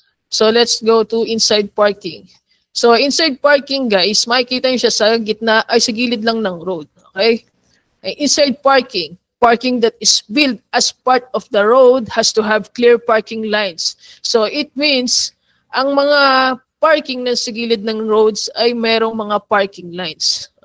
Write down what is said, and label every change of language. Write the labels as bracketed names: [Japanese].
[English] So, let's go to inside parking. [Filipino] So, inside parking, guys, makikita nyo siya sa gitna, sa gilid lang ng road. Okay? [English] Inside parking, parking that is built as part of the road has to have clear parking lines. [Filipino] So, it means, ang mga parking na sa gilid ng roads ay merong mga parking lines.